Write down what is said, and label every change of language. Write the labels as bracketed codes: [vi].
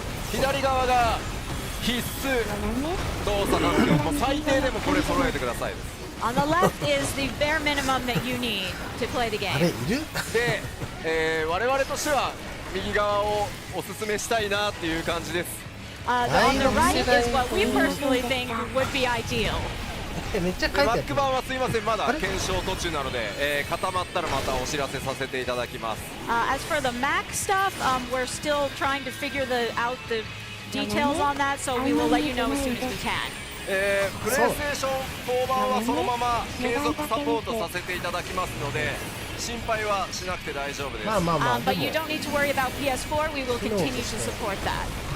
[ja] 左側が必須動作なんですけど、もう最低でもこれ揃えてくださいです。 [en] On the left is the bare minimum that you need to play the game. [ja] あれいる？で、我々としては右側をおすすめしたいなっていう感じです。 [en] On the right is what we personally think would be ideal. [ja] めっちゃ書いてある。マック版はすいません、まだ検証途中なので、固まったらまたお知らせさせていただきます。 [en] As for the Mac stuff, we're still trying to figure out the details on that, so we will let you know as soon as we can. [ja] プレイステーション4版はそのまま継続サポートさせていただきますので、心配はしなくて大丈夫です。まあまあまあ。 [en] But you don't need to worry about PS4. We will continue to support that.